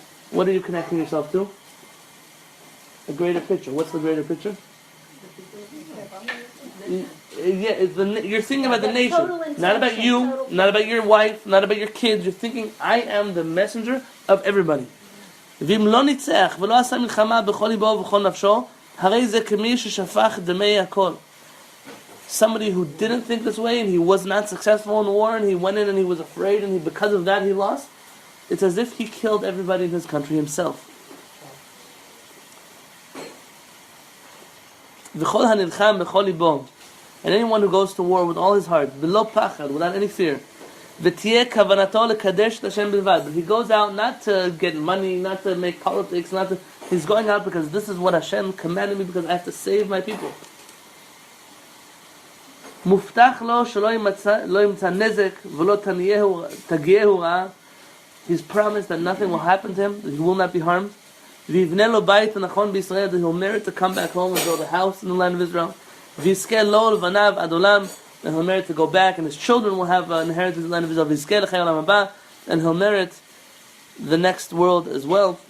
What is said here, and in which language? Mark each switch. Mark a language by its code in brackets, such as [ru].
[en] What are you connecting yourself to? A greater picture. What's the greater picture? You're thinking about the nation, not about you, not about your wife, not about your kids. You're thinking, I am the messenger of everybody. [he] ואם לא ניצח ולא עשה מלחמה בכל ליבו ובכל נפשו, הרי זה כמי ששפך דמי הכל. [en] Somebody who didn't think this way and he was not successful in war and he went in and he was afraid and because of that he lost, it's as if he killed everybody in his country himself. [he] וכל הנלחם בכל ליבו, [en] and anyone who goes to war with all his heart, [he] בלא פחד, [en] without any fear, [he] ותהיה כוונתו לקדש את השם בלבד. [en] But he goes out not to get money, not to make politics, he's going out because this is what Hashem commanded me, because I have to save my people. [he] מובטח לו שלא ימצא נזק ולא תגיעהו רעה. [en] He's promised that nothing will happen to him, that he will not be harmed. [he] ויבנה לו בית הנכון בישראל, [en] that he'll merit to come back home and build a house in the land of Israel. [he] ויזכה לו לבניו עד עולם, [en] and he'll merit to go back, and his children will have an inheritance in the land of Israel. [he] ויזכה לחיי עולם הבא, [en] and he'll merit the next world as well.